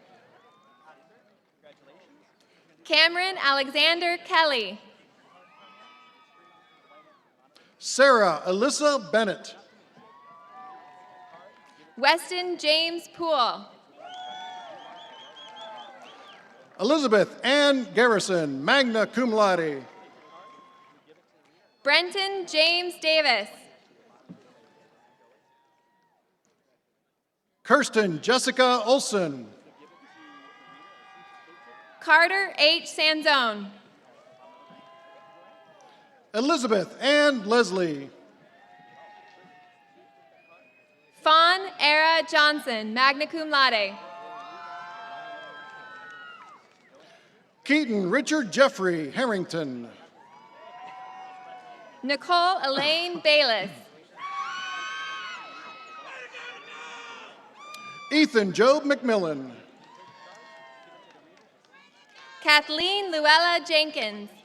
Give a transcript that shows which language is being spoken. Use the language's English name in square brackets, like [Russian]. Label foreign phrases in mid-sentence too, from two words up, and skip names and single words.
[English] Cameron Alexander Kelly. Sarah Alyssa Bennett. Weston James Poole. Elizabeth Ann Garrison, [Latin] magna cum laude. [English] Brenton James Davis. Kirsten Jessica Olson. Carter H. Sanzone. Elizabeth Ann Leslie. Fawn Era Johnson, [Latin] magna cum laude. [English] Keaton Richard Jeffrey Harrington. Nicole Elaine Bayless. Ethan Job McMillan. Kathleen Luella Jenkins.